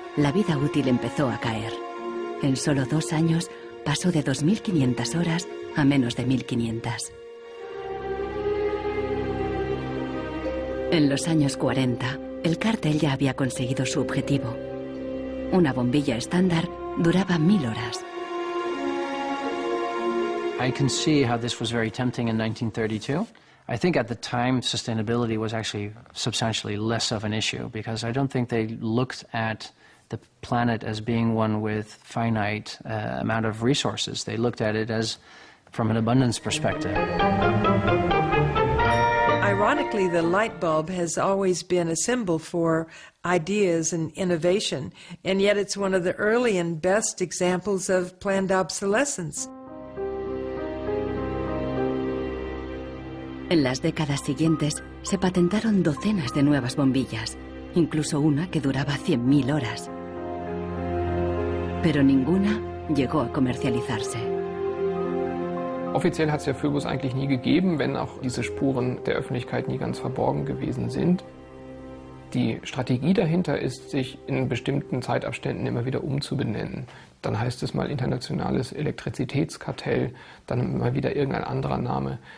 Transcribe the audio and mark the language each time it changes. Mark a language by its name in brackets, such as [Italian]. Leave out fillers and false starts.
[Spanish] la vida útil empezó a caer. En solo 2 años pasó de 2.500 horas a menos de 1.500. En los años 40, el cártel ya había conseguido su objetivo. Una bombilla estándar duraba 1.000 horas. [English] I can see how this was very tempting in 1932. I think at the time sustainability was actually substantially less of an issue because I don't think they looked at the planet as being one with finite amount of resources. They looked at it as from an abundance perspective. Ironically, the light bulb has always been a symbol for ideas and innovation, and yet it's one of the early and best examples of planned obsolescence. [Spanish] En las décadas siguientes se patentaron docenas de nuevas bombillas, incluso una que duraba 100.000 horas. Pero ninguna llegó a comercializarse. [German] Offiziell hat es ja Phobos eigentlich nie gegeben, wenn auch diese Spuren der Öffentlichkeit nie ganz verborgen gewesen sind. Die Strategie dahinter ist, sich in bestimmten Zeitabständen immer wieder umzubenennen. Dann heißt es mal internationales Elektrizitätskartell, dann mal wieder irgendein anderer Name.